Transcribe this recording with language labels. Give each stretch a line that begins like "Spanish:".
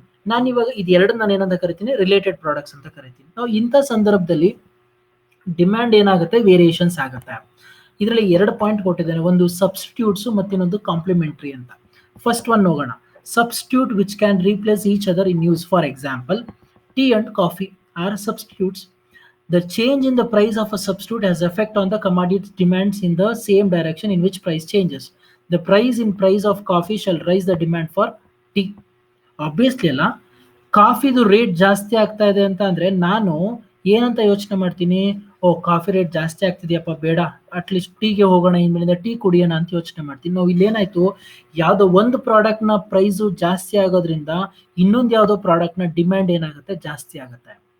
Kannada: ನಾನು ಇವಾಗ ಇದೆರಡು ನಾನು ಏನಂತ ಕರಿತೀನಿ, ರಿಲೇಟೆಡ್ ಪ್ರಾಡಕ್ಟ್ಸ್ ಅಂತ ಕರಿತೀನಿ. ನಾವು ಇಂಥ ಸಂದರ್ಭದಲ್ಲಿ ಡಿಮ್ಯಾಂಡ್ ಏನಾಗುತ್ತೆ, ವೇರಿಯೇಷನ್ಸ್ ಆಗುತ್ತೆ. ಇದರಲ್ಲಿ 2 ಪಾಯಿಂಟ್ ಕೊಟ್ಟಿದ್ದೇನೆ, ಒಂದು ಸಬ್ಸ್ಟಿಟ್ಯೂಟ್ಸ್ ಮತ್ತು ಇನ್ನೊಂದು ಕಾಂಪ್ಲಿಮೆಂಟ್ರಿ ಅಂತ. ಫಸ್ಟ್ ಒನ್ ಹೋಗೋಣ.
English: Substitute which can replace each other in use. For example, tea and coffee are substitutes. The change in the price of a substitute has effect on the commodity demands in the same direction in which price changes. The price of coffee shall raise the demand for tea.
Kannada: Obviously ಅಲ್ಲ, ಕಾಫಿದು rate ಜಾಸ್ತಿ ಆಗ್ತಾ ಇದೆ ಅಂತ ಅಂದರೆ ನಾನು ಏನಂತ ಯೋಚನೆ ಮಾಡ್ತೀನಿ, ಕಾಫಿ ರೇಟ್ ಜಾಸ್ತಿ ಆಗ್ತಿದೆಯಪ್ಪ, ಬೇಡ ಅಟ್ಲೀಸ್ಟ್ ಟೀಗೆ ಹೋಗೋಣ, ಇನ್ಮೇಲಿಂದ ಟೀ ಕುಡಿಯೋಣ ಅಂತ ಯೋಚನೆ ಮಾಡ್ತೀನಿ. ನಾವು ಇಲ್ಲೇನಾಯಿತು, ಯಾವುದೋ ಒಂದು ಪ್ರಾಡಕ್ಟ್ನ ಪ್ರೈಸು ಜಾಸ್ತಿ ಆಗೋದ್ರಿಂದ ಇನ್ನೊಂದು ಯಾವುದೋ ಪ್ರಾಡಕ್ಟ್ನ ಡಿಮ್ಯಾಂಡ್ ಏನಾಗುತ್ತೆ, ಜಾಸ್ತಿ ಆಗುತ್ತೆ.